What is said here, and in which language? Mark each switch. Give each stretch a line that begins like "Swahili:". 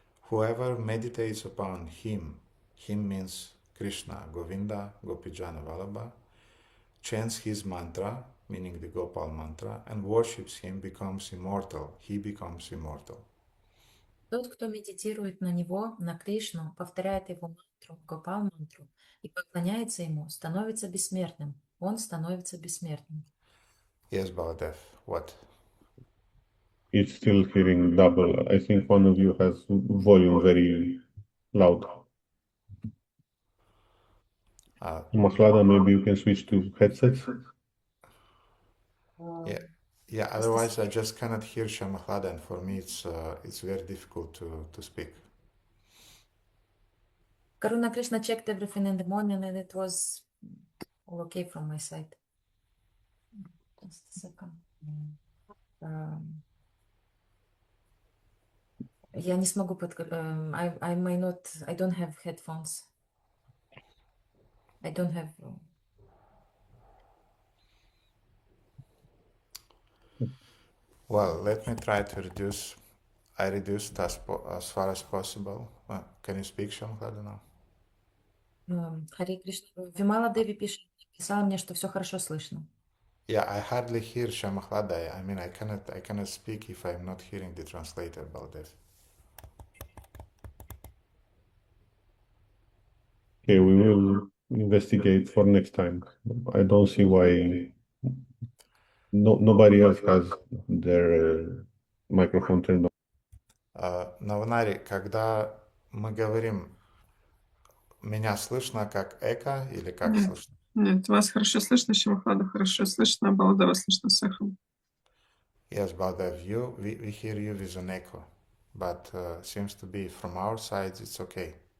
English: Whoever meditates upon him means Krishna, Govinda, Gopijana Vallabha, chants his mantra, meaning the Gopal mantra, and worships him becomes immortal. He becomes immortal.
Russian: Тот, кто медитирует на него, на Кришну, повторяет его мантру, Гопал-мантру, и поклоняется ему, становится бессмертным. Он становится бессмертным.
English: Yes, Baladev, what? It's still hearing double. I think one of you has volume very loud. Mahlada, maybe you can switch to headsets? Yeah. Otherwise, I just cannot hear Shamahlada, and for me, it's very difficult to speak. Karuna Krishna checked everything in the morning, and it was all okay from my side. Just a second.
Russian: Я не смогу
English: I may not. I don't have headphones. I don't have. Well, let me try to reduce. I reduced as far as possible. Can you speak Shamahlada now?
Russian: Харе Кришна. Вимала Деви писала мне, что все хорошо слышно.
English: Yeah, I hardly hear Shamahlada. I mean, I cannot speak if I'm not hearing the translator, Baladev. Okay, we will investigate for next time. I don't see why nobody else has their microphone turned on.
Russian: Наванари, когда мы говорим, меня слышно как эко или как слышно? Нет, вас хорошо слышно, Шамахлада хорошо слышно, Баладава слышно с эхом.
English: Yes, Baladev, we hear you with an echo, but seems to be from our side it's okay.